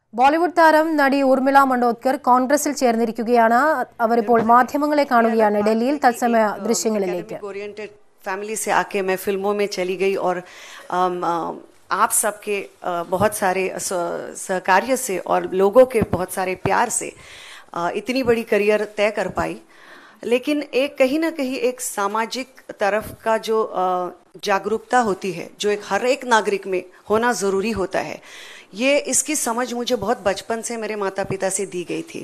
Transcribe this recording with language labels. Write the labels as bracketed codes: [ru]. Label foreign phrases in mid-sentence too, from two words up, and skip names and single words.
[ml] ബോളിവുഡ് താരം നടി ഊർമിള മണ്ഡോദ്കർ കോൺഗ്രസിൽ ചേർന്നിരിക്കുകയാണ്. അവരിപ്പോൾ മാധ്യമങ്ങളെ കാണുകയാണ്. ഡൽഹിയിൽ തത്സമയ ദൃശ്യങ്ങളിലേക്ക്. [hi] फैमिली से आके मैं फिल्मों में चली गई और आप सबके बहुत सारे सहकार्य से और लोगों के बहुत सारे प्यार से इतनी बड़ी करियर तय कर पाई. लेकिन एक कहीं ना कहीं एक सामाजिक तरफ का जो जागरूकता होती है, जो एक हर एक नागरिक में होना ज़रूरी होता है, ये इसकी समझ मुझे बहुत बचपन से मेरे माता पिता से दी गई थी.